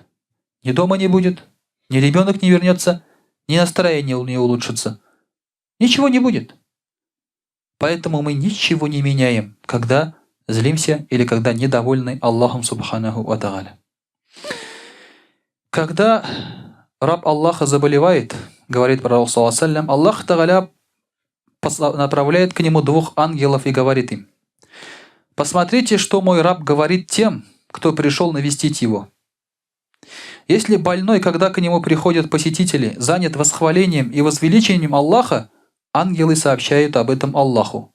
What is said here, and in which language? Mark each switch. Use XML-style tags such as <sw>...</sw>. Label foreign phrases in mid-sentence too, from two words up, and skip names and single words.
<ru>Ни дома не будет, ни ребенок не вернется, ни настроение не улучшится. Ничего не будет. Поэтому мы ничего не меняем, когда злимся или когда недовольны Аллахом</ru> <ar>سبحانه وتعالى.</ar> <ru>Когда раб Аллаха заболевает, говорит пророк</ru> <ar>صلى الله عليه وسلم, الله تعالى</ar> <ru>направляет к нему 2 ангелов и говорит им: посмотрите, что мой раб говорит тем, кто пришел навестить его. Если больной, когда к нему приходят посетители, занят восхвалением и возвеличением Аллаха, ангелы сообщают об этом Аллаху.</ru>